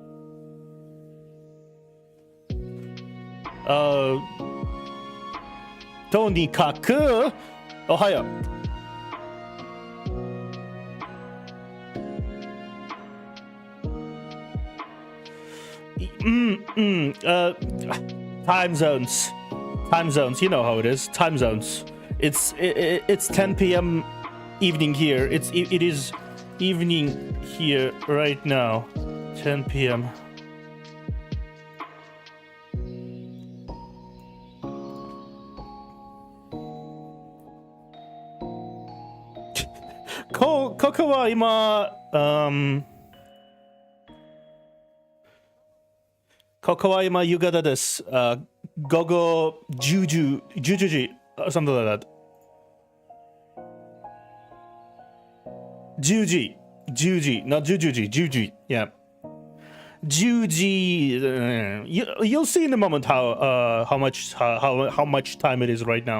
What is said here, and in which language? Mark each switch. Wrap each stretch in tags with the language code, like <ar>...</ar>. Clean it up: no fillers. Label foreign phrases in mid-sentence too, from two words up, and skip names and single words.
<ja>とにかく、おはよう.</ja> <en>Time zones. Time zones, you know how it is. Time zones. It's 10 p.m. evening here. It is evening here right now.</en> <ja>10 p.m. ここは今ここは今夕方です. 午後じゅうじゅうじ</ja> <en>or something like that. Juji, not jujuji, yeah. Juji. You'll see in a moment how much time it is right now.</en>